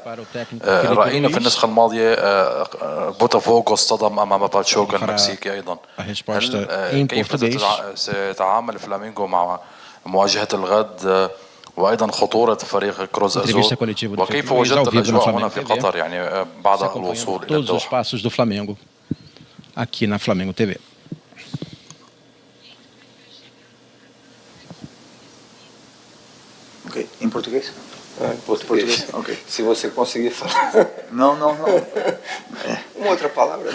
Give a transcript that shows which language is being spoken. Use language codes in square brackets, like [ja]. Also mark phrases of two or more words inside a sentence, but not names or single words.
[ar] رأينا في النسخة الماضية بوتافوغو اصطدم أمام باتشوغا المكسيكي أيضا. كيف سيتعامل فلامينغو مع مواجهة الغد وأيضا خطورة فريق كروز أزول وكيف وجدت الأجواء هنا في قطر يعني بعد الوصول إلى الدوحة؟ [pt] Todos os passos do Flamengo aqui na Flamengo TV. Ok, em português? Em português. Ok. Se você conseguir falar. Não. Uma outra palavra.